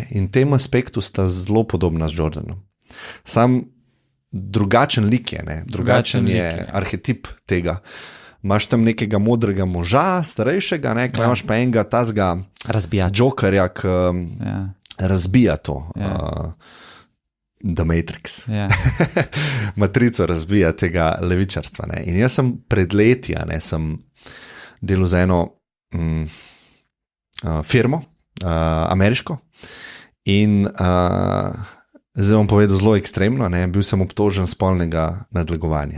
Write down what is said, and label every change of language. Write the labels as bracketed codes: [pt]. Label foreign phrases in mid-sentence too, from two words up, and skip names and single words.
[sl] In tem aspektu sta zelo podobna z Jordanom. Sam drugačen lik je, drugačen je arhetip tega. Imaš tam nekega modrega moža, starejšega, imaš pa enega tazga Jokerja, ki razbija to. The Matrix. Matrico razbija tega levičarstva. In jaz sem pred leti, sem delal za eno firmo, ameriško, in zdaj bom povedal zelo ekstremno, bil sem obtožen spolnega nadlegovanja.